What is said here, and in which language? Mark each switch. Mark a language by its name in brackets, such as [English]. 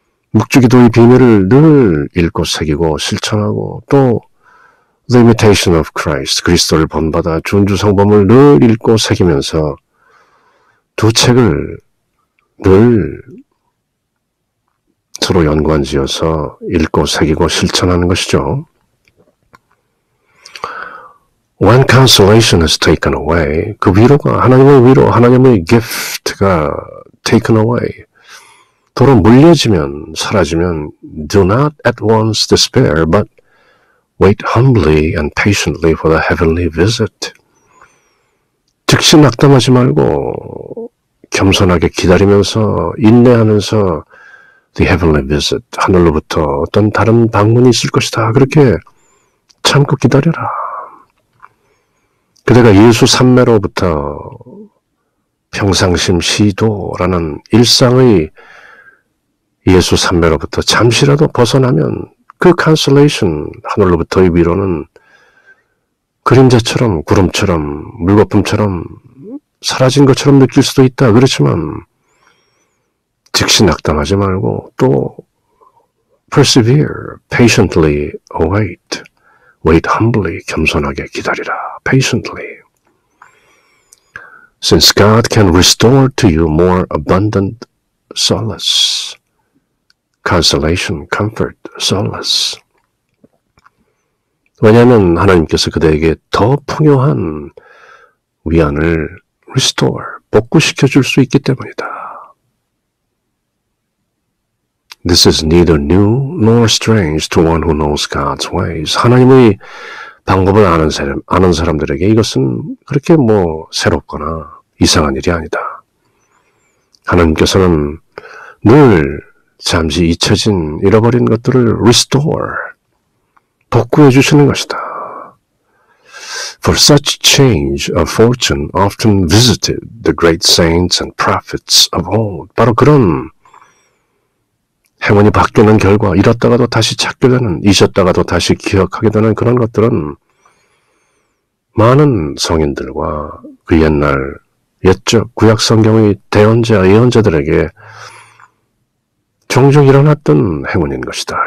[Korean] 묵주기도의 비밀을 늘 읽고 새기고 실천하고 또 The Imitation of Christ, 그리스도를 본받아 존주 성범을 늘 읽고 새기면서 두 책을 늘 서로 연관지어서 읽고 새기고 실천하는 것이죠. [English] When consolation is taken away, [Korean] 그 위로가 하나님의 위로, 하나님의 [English] gift가 taken away, [Korean] 도로 물려지면, 사라지면 [English] do not at once despair, but wait humbly and patiently for the heavenly visit. [Korean] 즉시 낙담하지 말고 겸손하게 기다리면서 인내하면서 [English] the heavenly visit, [Korean] 하늘로부터 어떤 다른 방문이 있을 것이다. 그렇게 참고 기다려라. 그대가 예수 삼매로부터 평상심 시도라는 일상의 예수 삼매로부터 잠시라도 벗어나면 그 consolation, 하늘로부터의 위로는 그림자처럼, 구름처럼, 물거품처럼 사라진 것처럼 느낄 수도 있다. 그렇지만 즉시 낙담하지 말고 또 [English] persevere, patiently await, wait humbly, [Korean] 겸손하게 기다리라, patiently. [English] Since God can restore to you more abundant solace, consolation, comfort, solace. [Korean] 왜냐하면 하나님께서 그대에게 더 풍요한 위안을 restore, 복구시켜 줄 수 있기 때문이다. [English] This is neither new nor strange to one who knows God's ways. [Korean] 하나님의 방법을 아는 사람들에게 이것은 그렇게 새롭거나 이상한 일이 아니다. 하나님께서는 늘 잠시 잊혀진 잃어버린 것들을 restore, 복구해 주시는 것이다. [English] For such change of fortune often visited the great saints and prophets of old. [Korean] 바로 그런 행운이 바뀌는 결과 잃었다가도 다시 찾게 되는, 잊었다가도 다시 기억하게 되는 그런 것들은 많은 성인들과 그 옛날 옛적 구약 성경의 대언자 예언자들에게 종종 일어났던 행운인 것이다.